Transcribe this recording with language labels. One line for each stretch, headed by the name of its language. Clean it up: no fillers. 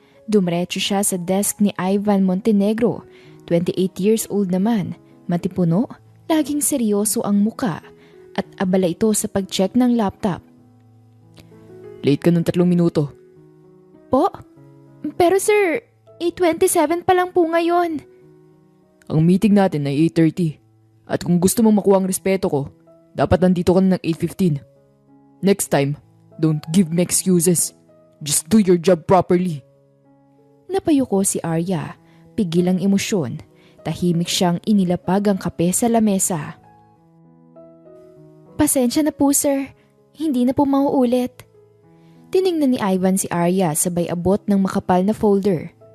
Filipino: Dumiretso siya sa desk ni Ivan Montenegro, 28 years old naman, matipuno, laging seryoso ang muka at abala ito sa pag-check ng laptop. Late ka ng 3 minuto. Po? Pero sir, 8:27 pa lang po ngayon. Ang meeting natin ay 8:30. At kung gusto mong makuha ang respeto ko, dapat nandito ka na ng 8:15.
English: Next time, don't give me excuses. Just do your job properly.
Filipino: Napayuko si Arya, pigil ang emosyon. Tahimik siyang inilapag ang kape sa lamesa. "Pasensya na po sir, hindi na po mauulit." Tiningnan ni Ivan si Arya sabay abot ng makapal na folder.